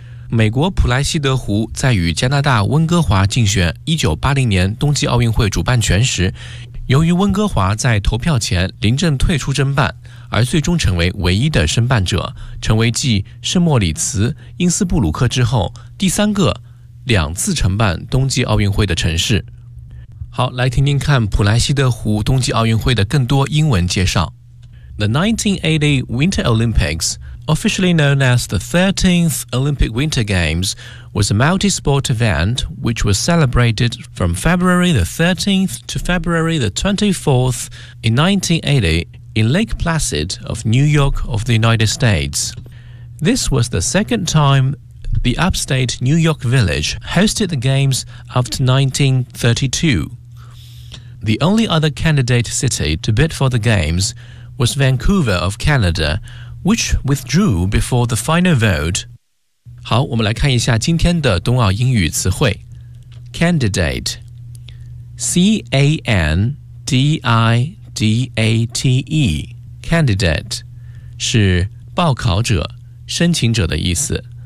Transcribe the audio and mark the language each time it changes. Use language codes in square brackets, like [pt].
[zh] 美国普莱西德湖在与加拿大温哥华竞选1980年冬季奥运会主办权时，由于温哥华在投票前临阵退出申办，而最终成为唯一的申办者，成为继圣莫里茨、因斯布鲁克之后第三个两次承办冬季奥运会的城市。好，来听听看普莱西德湖冬季奥运会的更多英文介绍。 [en] The 1980 Winter Olympics, officially known as the 13th Olympic Winter Games, was a multi-sport event which was celebrated from February the 13th to February the 24th in 1980 in Lake Placid of New York of the United States. This was the second time the upstate New York Village hosted the games after 1932. The only other candidate city to bid for the games was Vancouver of Canada, which withdrew before the final vote. [zh] 好，我们来看一下今天的冬奥英语词汇。 Candidate, C-A-N-D-I-D-A-T-E, candidate, 是报考者、申请者的意思。